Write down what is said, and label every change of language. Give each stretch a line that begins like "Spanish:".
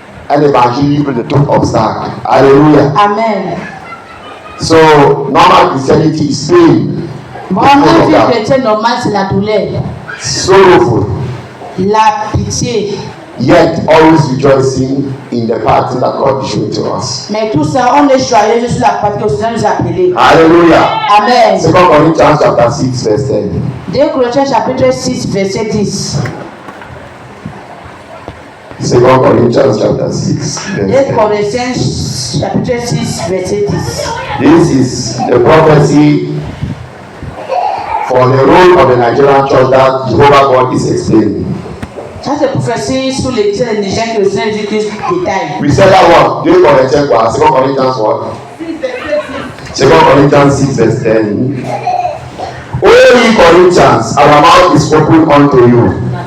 French: Un évangile libre de tout obstacle. Hallelujah. Amen.
English: So normal Christianity is pain.
French: Bon, la vie chrétienne normale, c'est la douleur,
English: Sorrowful.
French: la pitié.
English: Yet always rejoicing in the path that God is showing to us.
French: Mais tout ça, on est joyeux sur la partie que le Seigneur nous a appelés. Hallelujah. Amen.
English: 2 Corinthians chapter 6 verse 10.
French: 2 Corinthiens chapitre 6, verset 10.
English: 2 Corinthians chapter 6 2 verse 10.
French: Corinthiens chapitre 6, verset 10.
English: This is the prophecy for the role of the Nigerian church that Jehovah God is explaining.
French: Ça, c'est prophétie sur l'église des Nigériens que le Seigneur Jésus-Christ détaille.
English: We said that one. 2 Corinthians what? 2 Corinthians what? 2 Corinthians 6 verse 10. O ye Corinthians, our mouth is open unto you.